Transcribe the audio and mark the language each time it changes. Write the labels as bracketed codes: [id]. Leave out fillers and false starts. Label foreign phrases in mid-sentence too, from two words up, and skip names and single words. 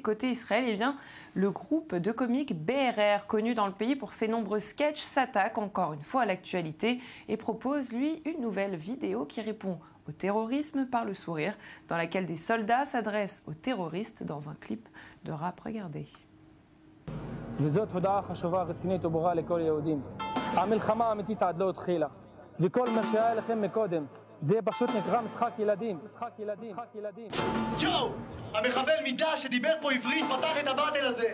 [fr] Côté Israël, eh bien, le groupe de comiques BRR, connu dans le pays pour ses nombreux sketchs, s'attaque encore une fois à l'actualité et propose, lui, une nouvelle vidéo qui répond au terrorisme par le sourire, dans laquelle des soldats s'adressent aux terroristes dans un clip de rap. Regardez. [he] וזאת הודעה חשובה, רצינית וברורה לכל היהודים. המלחמה האמיתית עד לא התחילה, וכל מה שהיה לכם מקודם זה פשוט נקרא משחק ילדים. משחק ילדים. משחק ילדים. יואו! המחבל מידה שדיבר פה עברית פתח את הבטל הזה.